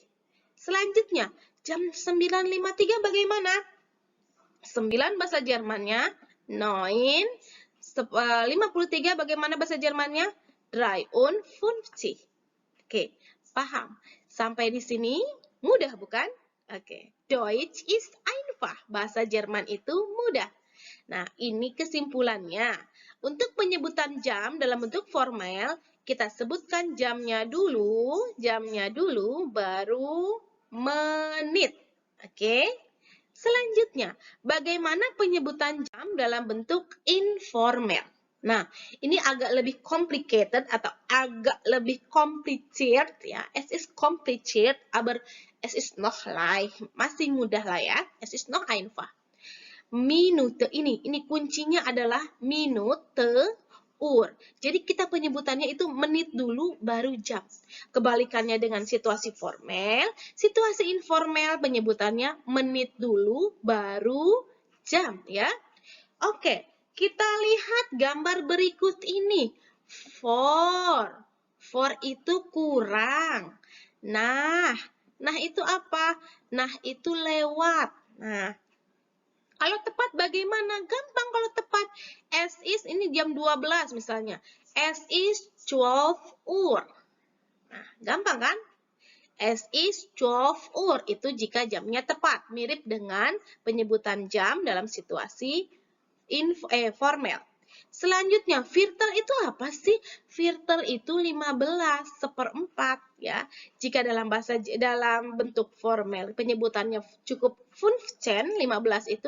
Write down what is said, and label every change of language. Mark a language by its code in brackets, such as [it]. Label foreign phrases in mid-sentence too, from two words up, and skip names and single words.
[id] Selanjutnya jam 9:53 bagaimana? 9 bahasa Jermannya 9. 53 bagaimana bahasa Jermannya? 53. Oke, paham. Sampai di sini mudah bukan? Oke. [de] Deutsch ist einfach. [id] Bahasa Jerman itu mudah. Nah, ini kesimpulannya. Untuk penyebutan jam dalam bentuk formal, kita sebutkan jamnya dulu, baru menit. Oke. Selanjutnya, bagaimana penyebutan jam dalam bentuk informal? Nah, ini agak lebih complicated atau agak lebih complicated ya. [de] Es ist complicated, aber es ist noch leicht. [id] Masih mudah lah ya. [de] Es ist noch einfach. Minute [id] ini kuncinya adalah [de] Minute Uhr. [id] Jadi kita penyebutannya itu menit dulu baru jam. Kebalikannya dengan situasi formal, situasi informal penyebutannya menit dulu baru jam ya. Oke, kita lihat gambar berikut ini. For itu kurang. Nah itu apa? Nah itu lewat. Nah, kalau tepat bagaimana? Gampang kalau tepat. [de] Es is [id] ini jam 12 misalnya. [de] Es is 12 Uhr. [id] Nah, gampang kan? [de] Es is 12 Uhr. [id] Itu jika jamnya tepat. Mirip dengan penyebutan jam dalam situasi formal. Selanjutnya, Viertel itu apa sih? Viertel itu 15/4 ya. Jika dalam bentuk formal penyebutannya cukup 15, 15 itu.